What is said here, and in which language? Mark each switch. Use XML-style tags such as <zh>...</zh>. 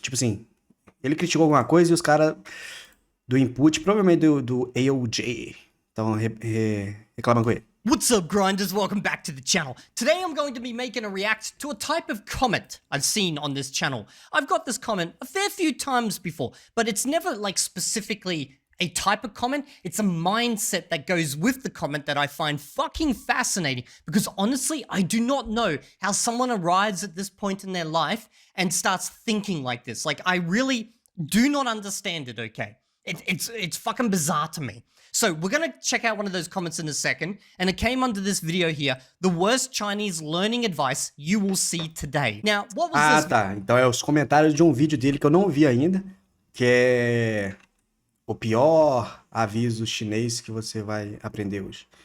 <pt>Tipo assim, ele criticou alguma coisa e os caras do input, provavelmente do AOJ, estão reclamando com ele.</pt> <en>What's up, grinders? Welcome back to the channel. Today I'm going to be making a react to a type of comment I've seen on this channel. I've got this comment a fair few times before, but it's never like specifically a type of comment. It's a mindset that goes with the comment that I find fucking fascinating, because honestly, I do not know how someone arrives at this point in their life and starts thinking like this. Like, I really do not understand it, okay? It's fucking bizarre to me. So we're gonna check out one of those comments in a second, and it came under this video here, the worst Chinese learning advice you will see today. Now, what was this?</en> <pt>Tá. Então é os comentários de um vídeo dele que eu não vi ainda, que é o pior aviso chinês que você vai aprender hoje.</pt>